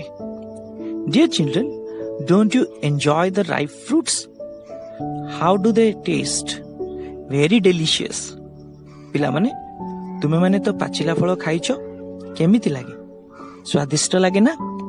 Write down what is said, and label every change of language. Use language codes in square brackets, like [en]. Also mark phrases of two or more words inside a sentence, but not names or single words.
[en] Dear children, don't you enjoy the ripe fruits? How do they taste? Very delicious. [or] ପିଲା ମାନେ ତୁମେ ମାନେ ତ ପାଚିଲା ଫଳ ଖାଇଛ, କେମିତି ଲାଗେ? ସ୍ୱାଦିଷ୍ଟ ଲାଗେ ନା?